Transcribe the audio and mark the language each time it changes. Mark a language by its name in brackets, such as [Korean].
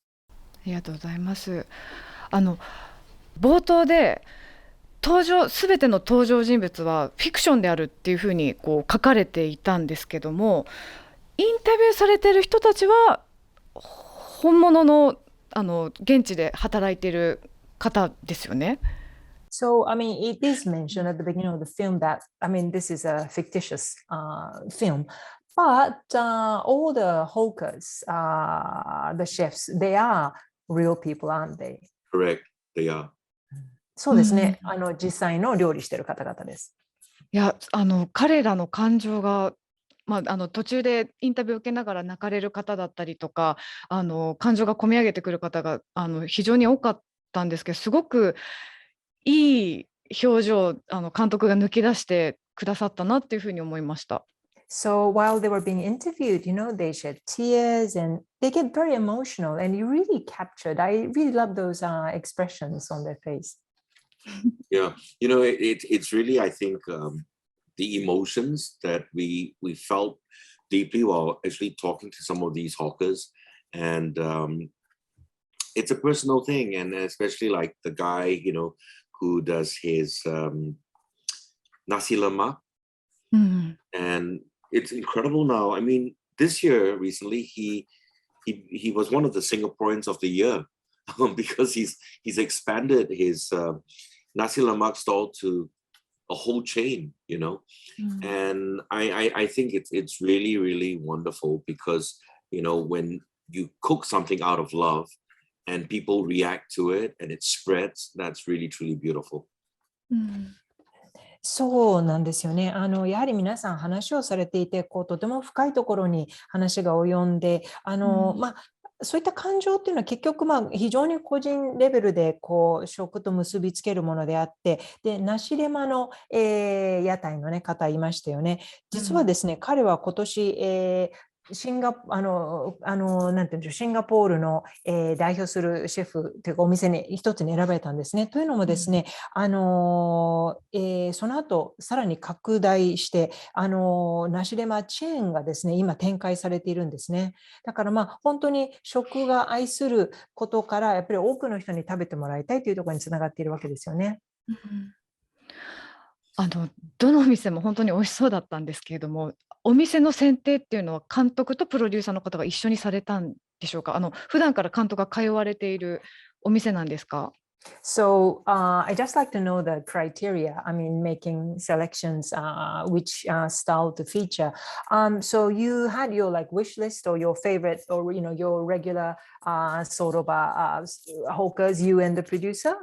[Japanese] ありがとうございます。冒頭で全ての登場人物はフィクションであるっていうふうにこう書かれていたんですけども、インタビューされている人たちは本物の現地で働いている方ですよね。 [English] So, it is mentioned at the beginning of the film that, this is a fictitious film, but all the hawkers, the chefs, they are real people, aren't they? Correct, they are. [Japanese] そうですね。実際の料理している方々です。いや、彼らの感情が、途中でインタビューを受けながら泣かれる方だったりとか、感情が込み上げてくる方が非常に多かったんですけど、すごくいい表情監督が抜き出してくださったなっていうふうに思いました。 [English] So while they were being interviewed, they shed tears and they get very emotional, and you really captured. I really love those expressions on their face. Yeah, it's really, I think, the emotions that we felt deeply while actually talking to some of these hawkers, and it's a personal thing, and especially like the guy, who does his nasi lemak, and it's incredible now. I mean, this year recently he was one of the Singaporeans of the year because he's expanded his nasi lemak stall to a whole chain, and I think it's really, really wonderful because when you cook something out of love and people react to it and it spreads, that's really, truly beautiful. [Japanese] そうなんですよね。やはり皆さん話をされていて、とても深いところに話が及んで、そういった感情っていうのは結局非常に個人レベルで食と結びつけるものであって、でナシレマの、屋台の、方いましたよね。実はですね、彼は今年、なんていうんでしょう、シンガポールの、代表するシェフというかお店に一つに選ばれたんですね。というのもですね、その後さらに拡大して、ナシレマチェーンがですね、今展開されているんですね。だから本当に食が愛することからやっぱり多くの人に食べてもらいたいというところにつながっているわけですよね。どのお店も本当に美味しそうだったんですけれども、お店の選定っていうのは監督とプロデューサーの方が一緒にされたんでしょうか？普段から監督が通われているお店なんですか？ [English] So I just like to know the criteria. I mean, making selections, which style to feature. So you had your like wish list or your favorite, or your regular sort of hawkers. You and the producer.